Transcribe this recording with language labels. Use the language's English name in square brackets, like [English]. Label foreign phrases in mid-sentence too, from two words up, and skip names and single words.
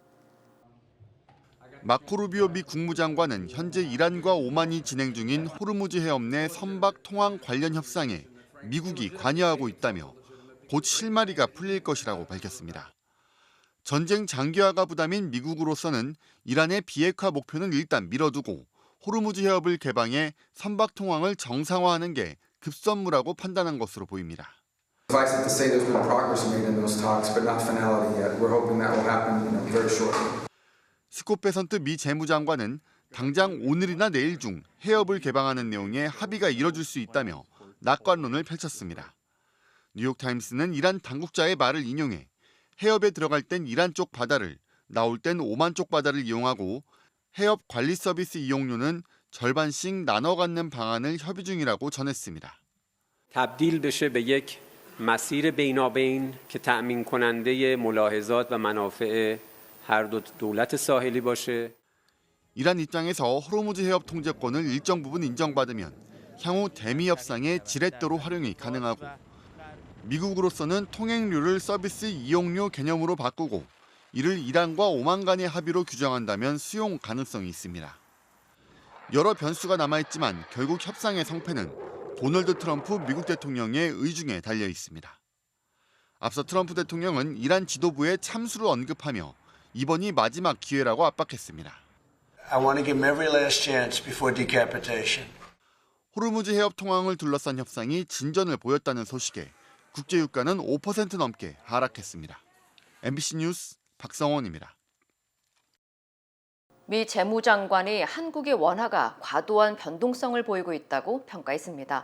[Korean] 마코 루비오 미 국무장관은 현재 이란과 오만이 진행 중인 호르무즈 해협 내 선박 통항 관련 협상에 미국이 관여하고 있다며 곧 실마리가 풀릴 것이라고 밝혔습니다. 전쟁 장기화가 부담인 미국으로서는 이란의 비핵화 목표는 일단 미뤄두고 호르무즈 해협을 개방해 선박 통항을 정상화하는 게 급선무라고 판단한 것으로 보입니다. [English] Suffice it to say there's been progress made in those talks, but not finality yet. We're hoping that will happen, very shortly. [Korean] 스콧 베선트 미 재무장관은 당장 오늘이나 내일 중 해협을 개방하는 내용의 합의가 이뤄질 수 있다며 낙관론을 펼쳤습니다. 뉴욕타임스는 이란 당국자의 말을 인용해 해협에 들어갈 땐 이란 쪽 바다를, 나올 땐 오만 쪽 바다를 이용하고 해협 관리 서비스 이용료는 절반씩 나눠 갖는 방안을 협의 중이라고 전했습니다. [Persian] تبدیل بشه به یک مسیر بینابین که تأمین کننده ملاحظات و منافع هر دو دولت ساحلی باشه. [Korean] 이란 입장에서 호르무즈 해협 통제권을 일정 부분 인정받으면 향후 대미 협상에 지렛대로 활용이 가능하고 미국으로서는 통행료를 서비스 이용료 개념으로 바꾸고 이를 이란과 오만 간의 합의로 규정한다면 수용 가능성이 있습니다. 여러 변수가 남아있지만 결국 협상의 성패는 도널드 트럼프 미국 대통령의 의중에 달려 있습니다. 앞서 트럼프 대통령은 이란 지도부의 참수를 언급하며 이번이 마지막 기회라고 압박했습니다. [English] I want to give them every last chance before decapitation. [Korean] 호르무즈 해협 통항을 둘러싼 협상이 진전을 보였다는 소식에 국제유가는 5% 넘게 하락했습니다. MBC 뉴스 박성원입니다. 미 재무장관이 한국의 원화가 과도한 변동성을 보이고 있다고 평가했습니다.